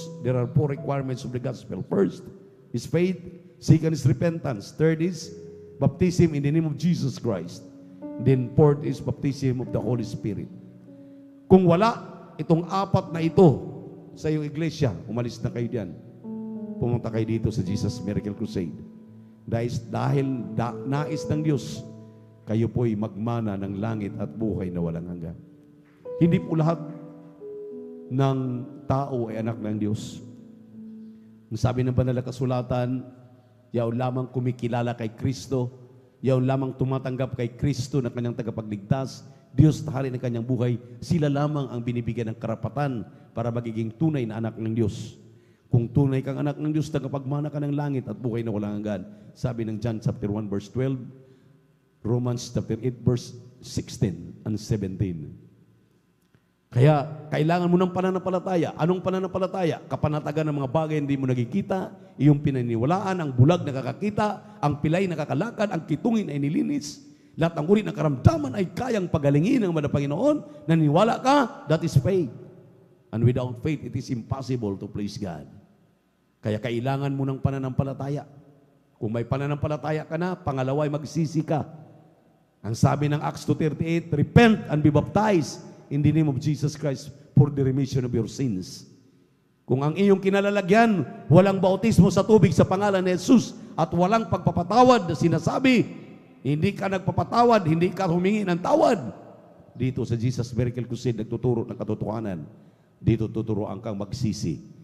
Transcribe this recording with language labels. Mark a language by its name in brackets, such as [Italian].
[English] There are 4 requirements of the gospel. First is faith. Second is repentance. Third is baptism in the name of Jesus Christ. Then fourth is baptism of the Holy Spirit. [Filipino] Kung wala itong 4 na ito sa iyong iglesia, umalis na kayo diyan. Pumunta kayo dito sa Jesus Miracle Crusade. Dahil nais ng Diyos, kayo po'y magmana ng langit at buhay na walang hanggan. Hindi po lahat ng tao ay anak ng Diyos. Ang sabi ng banal na kasulatan, yaw lamang kumikilala kay Kristo, yaw lamang tumatanggap kay Kristo na kanyang tagapagligtas, Diyos na hari ng kanyang buhay, sila lamang ang binibigyan ng karapatan para magiging tunay na anak ng Diyos. Kung tunay kang anak ng Diyos, tagapagmana ka ng langit at buhay na walang hanggan. Sabi ng John chapter 1 verse 12, Romans chapter 8 verse 16 and 17. Kaya, kailangan mo ng pananampalataya. Anong pananampalataya? Kapanatagan ng mga bagay hindi mo nakikita, iyong pinaniwalaan, ang bulag nakakakita, ang pilay nakakalakad, ang kitungin ay nilinis. Lahat ng uri ng karamdaman ay kayang pagalingin ng mga Panginoon. Naniwala ka, [English] that is faith. And without faith, it is impossible to please God. [Filipino] Kaya kailangan mo ng pananampalataya. Kung may pananampalataya ka na, pangalawa ay magsisi ka. Ang sabi ng [English] Acts 2:38, repent and be baptized in the name of Jesus Christ for the remission of your sins. [Filipino] Kung ang iyong kinalalagyan, walang bautismo sa tubig sa pangalan ni Jesus at walang pagpapatawad na sinasabi, hindi ka nagpapatawad, hindi ka humingi ng tawad. Dito sa Jesus Miracle Crusade, nagtuturo ng katotohanan. Dito tuturuan kang magsisi.